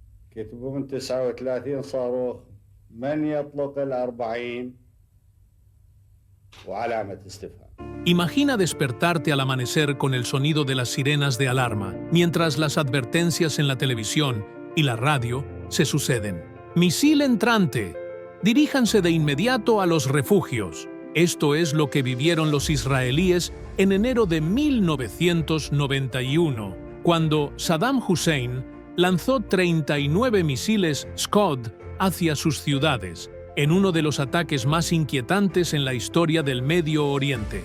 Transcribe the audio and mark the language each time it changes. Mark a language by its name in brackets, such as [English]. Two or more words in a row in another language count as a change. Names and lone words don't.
[Arabic] كتبوا من 39 صاروخ من يطلق ال40 وعلامة استفهام. [Spanish] Imagina despertarte al amanecer con el sonido de las sirenas de alarma, mientras las advertencias en la televisión y la radio se suceden. ¡Misil entrante! Diríjanse de inmediato a los refugios. Esto es lo que vivieron los israelíes en enero de 1991, cuando Saddam Hussein lanzó 39 misiles Scud hacia sus ciudades, en uno de los ataques más inquietantes en la historia del Medio Oriente.